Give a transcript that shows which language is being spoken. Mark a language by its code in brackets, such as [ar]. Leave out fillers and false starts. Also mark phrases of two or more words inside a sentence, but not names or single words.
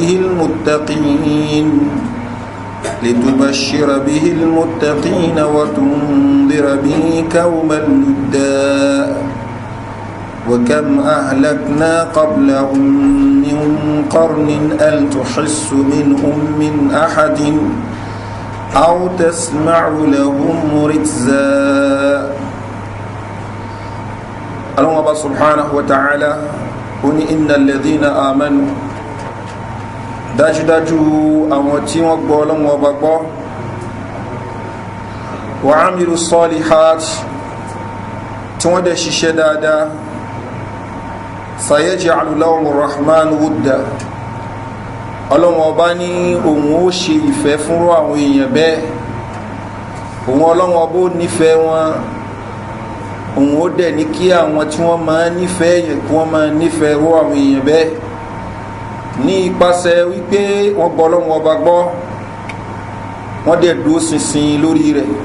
[ar] به المتقين وتنذر به قوما لدا وكم أهلكنا قبلهم من قرن هل تحس منهم من أحد أو تسمع لهم ركزا. الله سبحانه وتعالى [yo] ní [ar] إن الذين آمنوا [yo] dájúdájú àwọn tí wọ́n gbọ́ Ọlọ́run Ọba gbọ́ wa [ar] عملوا الصالحات [yo] tí wọ́n dẹ̀ ṣiṣẹ́ dáadáa [ar] سيجعل لهم الرحمن ودا [yo] Ọlọ́run Ọba ní òun ó ṣe ìfẹ́ fúnrú àwọn èèyàn bẹ́ẹ̀ òun Ọlọ́run Ọba ó nífẹ̀ẹ́ wọn òun ó dẹ̀ ní kí àwọn tí wọ́n máa nífẹ̀ẹ́ yẹn kí wọ́n máa nífẹ̀ẹ́ rú àwọn èèyàn bẹ́ẹ̀ ní ipasẹ̀ wípé wọ́n gbọ́ Ọlọ́run Ọba gbọ́ wọ́n dẹ̀ dúró ṣinṣin lórí rẹ̀.